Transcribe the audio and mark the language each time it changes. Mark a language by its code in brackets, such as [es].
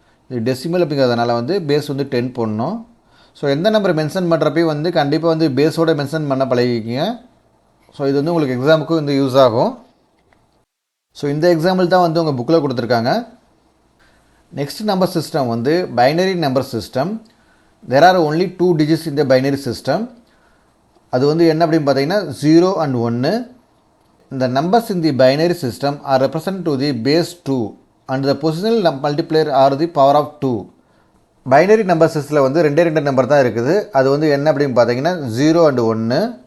[ta] இது டெசிமல் அப்படிங்கிறதுனால வந்து பேஸ் வந்து 10 போடணும். ஸோ எந்த நம்பர் மென்ஷன் பண்ணுறப்பையும் வந்து கண்டிப்பாக வந்து பேஸோடு மென்ஷன் பண்ண பழகிக்கிங்க. ஸோ இது வந்து உங்களுக்கு எக்ஸாமுக்கும் வந்து யூஸ் ஆகும். ஸோ இந்த எக்ஸாம்பிள் தான் வந்து உங்கள் புக்கில் கொடுத்துருக்காங்க. நெக்ஸ்ட் நம்பர் சிஸ்டம் வந்து binary number system. [en] There are only 2 digits in the binary system. [ta] அது வந்து என்ன அப்படின்னு பார்த்தீங்கன்னா 0 and 1. [en] இந்த numbers in the binary system are represent to the base 2 and the positional multiplier are the power of 2. [ta] Binary number சிஸ்டத்தில் வந்து 2 number தான் இருக்குது. அது வந்து என்ன அப்படின்னு பார்த்தீங்கன்னா 0 and 1.